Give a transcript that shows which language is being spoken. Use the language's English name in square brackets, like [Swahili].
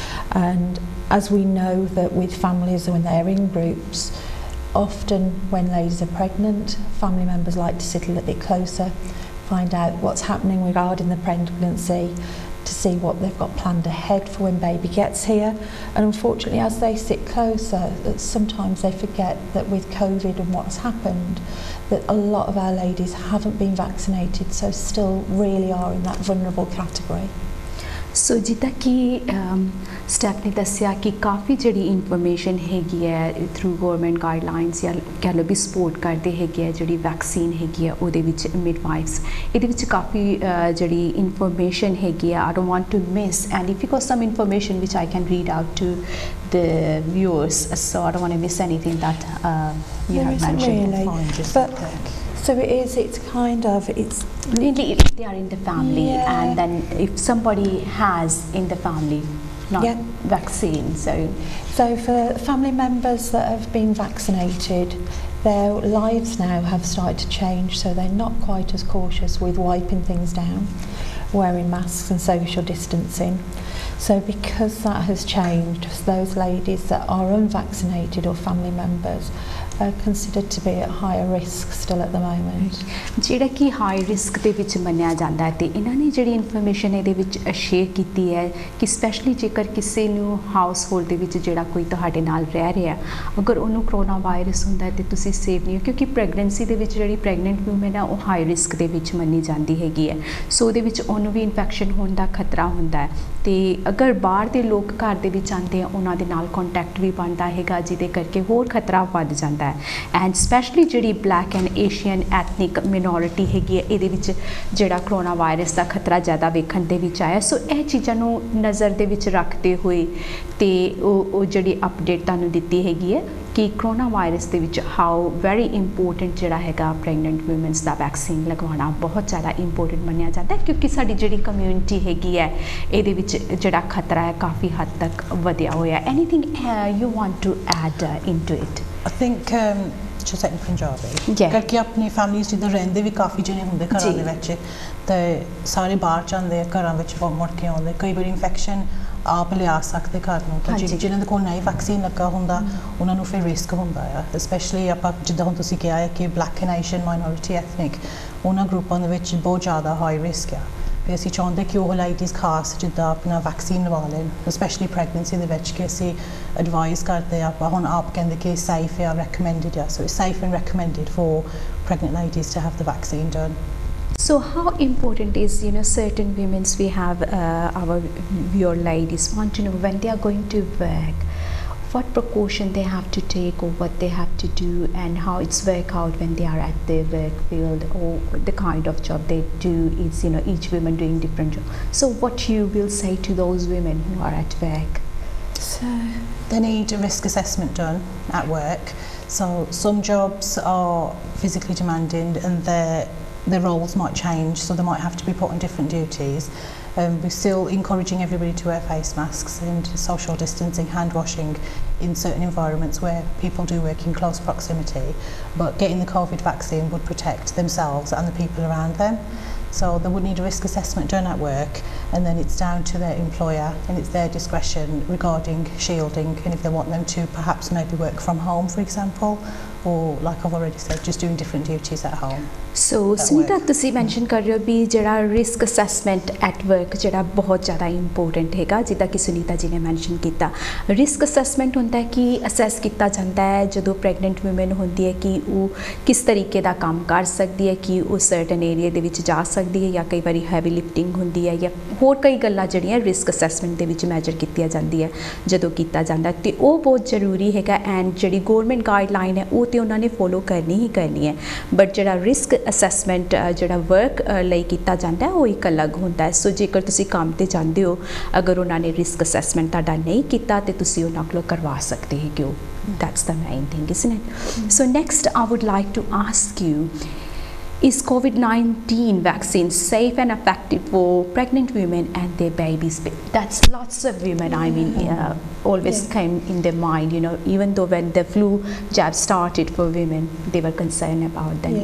[English] And as we know that with families when they're in groups, often when ladies are pregnant, family members like to sit a little bit closer, find out what's happening regarding the pregnancy, to see what they've got planned ahead for when baby gets here. And unfortunately as they sit closer, that sometimes they forget that with COVID and what's happened, that a lot of our ladies haven't been vaccinated, so still really are in that vulnerable category. [Punjabi] ਸੋ ਜਿੱਦਾਂ ਕਿ step ਨੇ ਦੱਸਿਆ ਕਿ ਕਾਫੀ ਜਿਹੜੀ information ਹੈਗੀ ਹੈ through government guidelines ਜਾਂ ਕਹਿ ਲਓ ਵੀ ਸਪੋਰਟ ਕਰਦੇ ਹੈਗੇ ਆ ਜਿਹੜੀ ਵੈਕਸੀਨ ਹੈਗੀ ਆ ਉਹਦੇ ਵਿੱਚ ਮਿਡਵਾਈਫਸ ਇਹਦੇ ਵਿੱਚ ਕਾਫੀ ਜਿਹੜੀ ਇਨਫੋਰਮੇਸ਼ਨ ਹੈਗੀ ਆ [English] I don't want to miss and if you got some information which I can read out to the viewers, so I don't want to miss anything that you have mentioned. Really, but So it's kind of, it's... Really, if they are in the family, Yeah. and then if somebody has in the family not Yeah. vaccine, So for family members that have been vaccinated, their lives now have started to change, so they're not quite as cautious with wiping things down, wearing masks and social distancing. So because that has changed, those ladies that are unvaccinated or family members are considered to be at higher risk still at the moment. [Punjabi] ਜਿਹੜਾ ਕਿ high risk ਦੇ ਵਿੱਚ ਮੰਨਿਆ ਜਾਂਦਾ ਹੈ, ਤੇ ਇਹਨਾਂ ਨੇ ਜਿਹੜੀ ਇਨਫੋਰਮੇਸ਼ਨ ਇਹਦੇ ਵਿੱਚ ਸ਼ੇਅਰ ਕੀਤੀ ਹੈ ਕਿ ਸਪੈਸ਼ਲੀ ਜੇਕਰ ਕਿਸੇ ਨੂੰ ਹਾਊਸ ਹੋਲਡ ਦੇ ਵਿੱਚ ਜਿਹੜਾ ਕੋਈ ਤੁਹਾਡੇ ਨਾਲ ਰਹਿ ਰਿਹਾ, ਅਗਰ ਉਹਨੂੰ ਕਰੋਨਾ ਵਾਇਰਸ ਹੁੰਦਾ ਹੈ ਤੇ ਤੁਸੀਂ ਸੇਫ ਨਹੀਂ ਹੋ, ਕਿਉਂਕਿ ਪ੍ਰੈਗਨੈਂਸੀ ਦੇ ਵਿੱਚ ਜਿਹੜੀ ਪ੍ਰੈਗਨੈਂਟ ਵੂਮਨ ਹੈ ਉਹ ਹਾਈ ਰਿਸਕ ਦੇ ਵਿੱਚ ਮੰਨੀ ਜਾਂਦੀ ਹੈਗੀ ਹੈ। ਸੋ ਉਹਦੇ ਵਿੱਚ ਉਹਨੂੰ ਵੀ ਇਨਫੈਕਸ਼ਨ ਹੋਣ ਦਾ ਖਤਰਾ ਹੁੰਦਾ ਹੈ, ਤੇ ਅਗਰ ਬਾਹਰ ਦੇ ਲੋਕ ਘਰ ਦੇ ਵਿੱਚ ਆਉਂਦੇ ਆ ਉਹਨਾਂ ਦੇ ਨਾਲ ਕੰਟੈਕਟ ਵੀ ਬਣਦਾ ਹੈਗਾ, ਜਿਹਦੇ ਕਰਕੇ ਹੋਰ ਖਤਰਾ ਵੱਧ ਜਾਂਦਾ ਹੈ। ਐਂਡ ਸਪੈਸ਼ਲੀ ਜਿਹੜੀ black and Asian ethnic minority ਹੈਗੀ ਹੈ, ਇਹਦੇ ਵਿੱਚ ਜਿਹੜਾ ਕਰੋਨਾ ਵਾਇਰਸ ਦਾ ਖਤਰਾ ਜ਼ਿਆਦਾ ਵੇਖਣ ਦੇ ਵਿੱਚ ਆਇਆ। ਸੋ ਇਹ ਚੀਜ਼ਾਂ ਨੂੰ ਨਜ਼ਰ ਦੇ ਵਿੱਚ ਰੱਖਦੇ ਹੋਏ ਤੇ ਉਹ ਜਿਹੜੀ ਅਪਡੇਟ ਤੁਹਾਨੂੰ ਦਿੱਤੀ ਹੈਗੀ ਹੈ ਕਿ ਕਰੋਨਾ ਵਾਇਰਸ ਦੇ ਵਿੱਚ [English] how very important [Punjabi] ਜਿਹੜਾ ਹੈਗਾ ਪ੍ਰੈਗਨੈਂਟ ਵੂਮਨਸ ਦਾ ਵੈਕਸੀਨ ਲਗਵਾਉਣਾ ਬਹੁਤ ਜ਼ਿਆਦਾ ਇੰਪੋਰਟੈਂਟ ਮੰਨਿਆ ਜਾਂਦਾ ਹੈ, ਕਿਉਂਕਿ ਸਾਡੀ ਜਿਹੜੀ ਕਮਿਊਨਿਟੀ ਹੈਗੀ ਹੈ ਇਹਦੇ ਵਿੱਚ ਜਿਹੜਾ ਖਤਰਾ ਹੈ ਕਾਫੀ ਹੱਦ ਤੱਕ ਵਧਿਆ ਹੋਇਆ। [English] Anything you want to add into it? I think just like Punjabi Yeah. [Punjabi] ਆਪਣੀ ਫੈਮਿਲੀਜ਼ ਜਿੱਦਾਂ ਰਹਿੰਦੇ ਵੀ ਕਾਫੀ ਜਣੇ ਹੁੰਦੇ ਘਰਾਂ ਦੇ ਵਿੱਚ, ਤੇ ਸਾਰੇ ਬਾਹਰ ਜਾਂਦੇ ਆ, ਘਰਾਂ ਵਿੱਚ ਮੁੜ ਕੇ ਆਉਂਦੇ, ਕਈ ਵਾਰੀ ਇਨਫੈਕਸ਼ਨ ਆਪ ਲਿਆ ਸਕਦੇ ਘਰ ਨੂੰ, ਤਾਂ ਜਿਨ੍ਹਾਂ ਦੇ ਕੋਲ ਨਹੀਂ ਵੈਕਸੀਨ ਲੱਗਾ ਹੁੰਦਾ ਉਹਨਾਂ ਨੂੰ ਫਿਰ ਰਿਸਕ ਹੁੰਦਾ ਆ। ਸਪੈਸ਼ਲੀ ਆਪਾਂ ਜਿੱਦਾਂ ਹੁਣ ਤੁਸੀਂ ਕਿਹਾ ਹੈ ਕਿ black and Asian minority ethnic, ਉਹਨਾਂ ਗਰੁੱਪਾਂ ਦੇ ਵਿੱਚ ਬਹੁਤ ਜ਼ਿਆਦਾ ਹਾਈ ਰਿਸਕ ਆ। ਤੇ ਅਸੀਂ ਚਾਹੁੰਦੇ ਕਿ ਉਹ ਲਾਈਟੀਜ਼ ਖਾਸ ਜਿੱਦਾਂ ਆਪਣਾ ਵੈਕਸੀਨ ਲਵਾ ਲੈਣ, ਸਪੈਸ਼ਲੀ ਪ੍ਰੈਗਨੈਂਸੀ ਦੇ ਵਿੱਚ, ਕਿ ਅਸੀਂ ਐਡਵਾਈਜ਼ ਕਰਦੇ ਆ। ਆਪਾਂ ਹੁਣ ਆਪ ਕਹਿੰਦੇ ਕਿ ਸੇਫ ਆ, ਰეკਮੈਂਡਡ ਆ, [English] So it's safe and recommended for pregnant ladies to have the vaccine done. So how important is, certain women's, we have our viewer ladies want to know when they are going to work, what precaution they have to take or what they have to do, and how it's work out when they are at their work field, or the kind of job they do is, each woman doing different job. So what you will say to those women who are at work? So they need a risk assessment done at work. So some jobs are physically demanding and their roles might change, so they might have to be put on different duties. We're still encouraging everybody to wear face masks and social distancing, hand washing in certain environments where people do work in close proximity, but getting the COVID vaccine would protect themselves and the people around them. So they would need a risk assessment done at work, and then it's down to their employer and it's their discretion regarding shielding, and if they want them to perhaps maybe work from home, for example, or like I've already said, just doing different duties at home. [Punjabi] ਸੋ ਸੁਨੀਤਾ, ਤੁਸੀਂ mention ਕਰ ਰਹੇ ਹੋ ਵੀ ਜਿਹੜਾ risk assessment at work ਜਿਹੜਾ ਬਹੁਤ ਜ਼ਿਆਦਾ important ਹੈਗਾ, ਜਿੱਦਾਂ ਕਿ ਸੁਨੀਤਾ ਜੀ ਨੇ ਮੈਂਸ਼ਨ ਕੀਤਾ। ਰਿਸਕ ਅਸੈਸਮੈਂਟ ਹੁੰਦਾ ਹੈ ਕਿ ਅਸੈਸ ਕੀਤਾ ਜਾਂਦਾ ਹੈ ਜਦੋਂ ਪ੍ਰੈਗਨੈਂਟ ਵੂਮਨ ਹੁੰਦੀ ਹੈ ਕਿ ਉਹ ਕਿਸ ਤਰੀਕੇ ਦਾ ਕੰਮ ਕਰ ਸਕਦੀ ਹੈ, ਕਿ ਉਹ ਸਰਟਨ ਏਰੀਆ ਦੇ ਵਿੱਚ ਜਾ ਸਕਦੀ ਹੈ, ਜਾਂ ਕਈ ਵਾਰੀ ਹੈਵੀ ਲਿਫਟਿੰਗ ਹੁੰਦੀ ਹੈ, ਜਾਂ ਹੋਰ ਕਈ ਗੱਲਾਂ ਜਿਹੜੀਆਂ ਰਿਸਕ ਅਸੈਸਮੈਂਟ ਦੇ ਵਿੱਚ ਮੈਜਰ ਕੀਤੀਆਂ ਜਾਂਦੀ ਹੈ ਜਦੋਂ ਕੀਤਾ ਜਾਂਦਾ, ਤੇ ਉਹ ਬਹੁਤ ਜ਼ਰੂਰੀ ਹੈਗਾ। ਐਂਡ ਜਿਹੜੀ ਗੌਰਮੈਂਟ ਗਾਈਡਲਾਈਨ ਹੈ ਉਹ ਤਾਂ ਉਹਨਾਂ ਨੇ ਫੋਲੋ ਕਰਨੀ ਹੀ ਕਰਨੀ ਹੈ, ਬਟ ਜਿਹੜਾ ਰਿਸਕ ਅਸੈਸਮੈਂਟ ਜਿਹੜਾ ਵਰਕ ਲਈ ਕੀਤਾ ਜਾਂਦਾ ਹੈ ਉਹ ਇੱਕ ਅਲੱਗ ਹੁੰਦਾ ਹੈ। ਸੋ ਜੇਕਰ ਤੁਸੀਂ ਕੰਮ 'ਤੇ ਜਾਂਦੇ ਹੋ, ਅਗਰ ਉਹਨਾਂ ਨੇ ਰਿਸਕ ਅਸੈਸਮੈਂਟ ਤੁਹਾਡਾ ਨਹੀਂ ਕੀਤਾ ਤੇ ਤੁਸੀਂ ਉਹਨਾਂ ਕੋਲੋਂ ਕਰਵਾ ਸਕਦੇ ਹੈਗੇ ਹੋ। [English] That's the main thing, isn't it? So next I would like to ask you, is COVID-19 vaccine safe and effective for pregnant women and their babies? That's lots of women, I mean, always came in their mind, even though when the flu jab started for women, they were concerned about them.